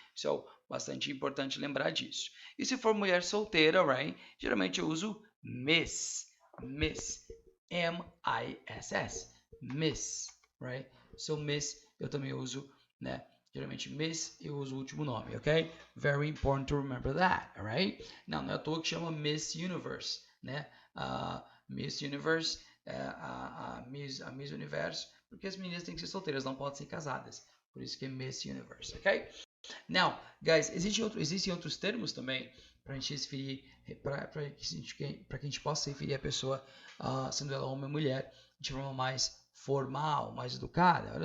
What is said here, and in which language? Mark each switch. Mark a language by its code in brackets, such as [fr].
[pt] So, bastante importante lembrar disso. E se for mulher solteira, right? Geralmente eu uso Miss, Miss, M-I-S-S, Miss, right? So, Miss, eu também uso, né? Geralmente, Miss, eu uso o último nome, ok? [en] Very important to remember that, alright? [pt] Não é à toa que chama Miss Universe, né? Miss Universe, a Miss Universo, porque as meninas têm que ser solteiras, não podem ser casadas. Por isso que é Miss Universe, ok? [en] Now, guys, [pt] existem outros termos também para a gente se referir, para que a gente possa se referir à pessoa, sendo ela homem ou mulher, de forma mais formal, mais educada.